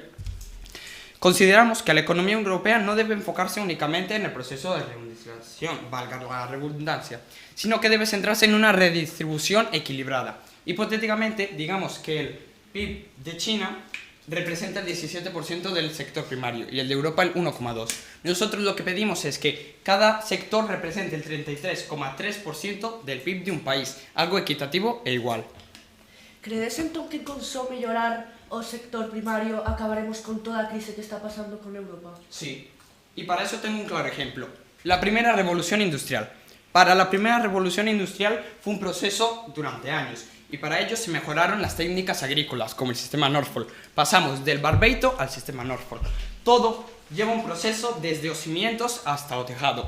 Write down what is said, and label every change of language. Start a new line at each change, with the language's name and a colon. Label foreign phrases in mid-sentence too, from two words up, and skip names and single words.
Spanish: Consideramos que la economía europea no debe enfocarse únicamente en el proceso de reindustrialización, valga la redundancia, sino que debe centrarse en una redistribución equilibrada. Hipotéticamente, digamos que el PIB de China representa el 17% del sector primario y el de Europa el 1,2%. Nosotros lo que pedimos es que cada sector represente el 33,3% del PIB de un país, algo equitativo e igual.
Galician: Credes entón que con só mellorar o sector primario acabaremos con toda a crise que está pasando con Europa?
Spanish: Sí, y para eso tengo un claro ejemplo. La primera revolución industrial. Para la primera revolución industrial fue un proceso durante años, y para ello se mejoraron las técnicas agrícolas, como el sistema Norfolk. Pasamos del barbeito al sistema Norfolk. Todo lleva un proceso desde los cimientos hasta el tejado.